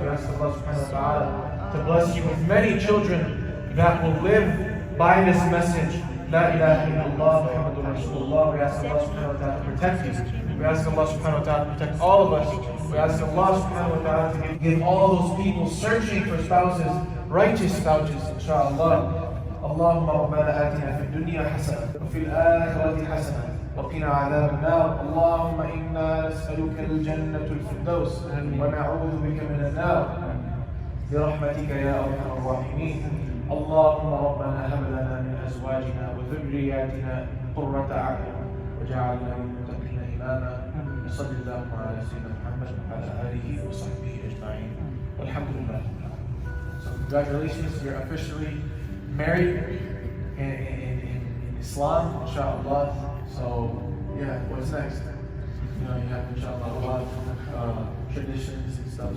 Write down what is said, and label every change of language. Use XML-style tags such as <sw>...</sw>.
<en>We ask Allah subhanahu wa ta'ala to bless you with many children that will live by this message.</en> <ar>La ilaha illallah Muhammadur Rasulullah.</ar> <en>We ask Allah subhanahu wa ta'ala to protect you. We ask Allah subhanahu wa ta'ala to protect all of us. We ask Allah subhanahu wa ta'ala to give all those people searching for spouses, righteous spouses, inshallah.</en> <ar>اللهم ربنا آتنا في الدنيا حسنة وفي الآخرة حسنة وقنا عذاب النار. اللهم إنا نسألك الجنة الفردوس ونعوذ بك من النار برحمتك يا أرحم الراحمين. اللهم ربنا هب لنا من أزواجنا وذرياتنا قرة أعين وجعلنا للمتقين إماما. صلى الله على سيدنا محمد وعلى آله وصحبه أجمعين والحمد لله.</ar> <en>So congratulations, you're officially married in Islam, inshallah. So, yeah, what's next? You have, inshallah, a lot of traditions and stuff.</en>